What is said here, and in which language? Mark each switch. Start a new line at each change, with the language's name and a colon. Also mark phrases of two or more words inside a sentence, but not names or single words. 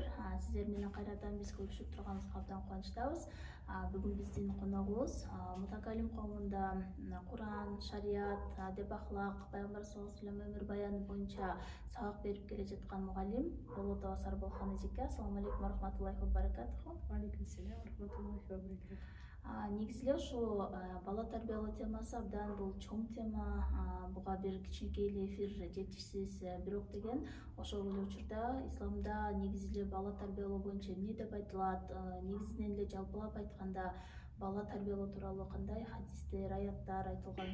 Kyrgyz: Сиздер менен кайрадан биз көрүшүп турганыбызга абдан кубанычтабыз. Бүгүн биздин коногубуз Мутакалим коомунда Куран, шарият, адеп ахлак, пайгамбар
Arabic: صلى الله عليه وسلم
Kyrgyz: өмүр баяны боюнча сабак берип келе жаткан мугалим Болот Абасар Болхон эжеке.
Arabic: السلام عليكم ورحمة الله وبركاته. عليكم السلام ورحمة الله وبركاته.
Kyrgyz: Негизи эле ушул бала тарбиялоо темасы абдан бул чоң тема. Буга бир кичинекей эле эфир жетишсиз. Бирок деген ошол эле учурда исламда негизи эле бала тарбиялоо боюнча эмне деп айтылат? Негизинен эле жалпылап айтканда бала тарбиялоо тууралуу кандай хадистер, аяттар айтылган?